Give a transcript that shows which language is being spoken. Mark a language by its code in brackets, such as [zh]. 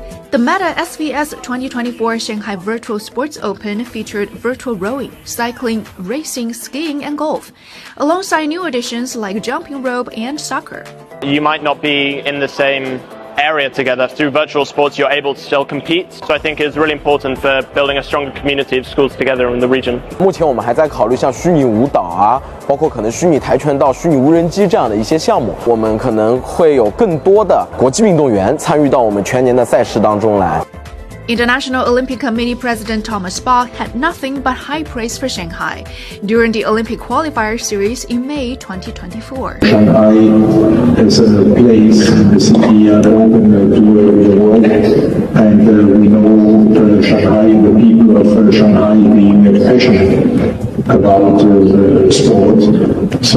[en] The Meta SVS 2024 Shanghai Virtual Sports Open featured virtual rowing, cycling, racing, skiing, and golf, alongside new additions like jumping rope and soccer. You might not be in the same area together. Through virtual sports, you're able to still compete. So I think it's really important for building a stronger community of schools together in the region. [zh] 目前我们还在考虑像虚拟舞蹈啊，包括可能虚拟跆拳道、虚拟无人机这样的一些项目。我们可能会有更多的国际运动员参与到我们全年的赛事当中来。 [en] International Olympic Committee President Thomas Bach had nothing but high praise for Shanghai during the Olympic qualifier series in May 2024. Shanghai is a place in the city open to the world, and we know Shanghai, the people of Shanghai being passionate about sport.